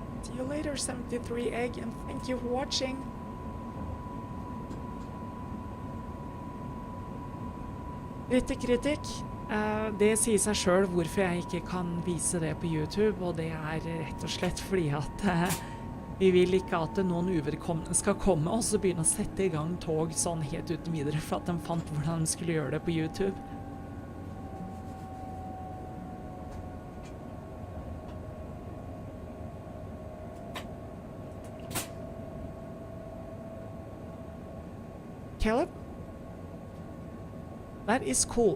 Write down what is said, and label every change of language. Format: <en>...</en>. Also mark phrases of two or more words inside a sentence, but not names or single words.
<en>See you later, 73 Egg, and thank you for watching.</en> <no>Kritikk. Det sier seg selv hvorfor jeg ikke kan vise det på YouTube, og det er rett og slett fordi at vi vil ikke at noen uvedkommende skal komme og så begynne å sette i gang tog sånn helt uten videre for at de fant hvordan de skulle gjøre det på YouTube.</no> <en>Caleb? That is cool.</en>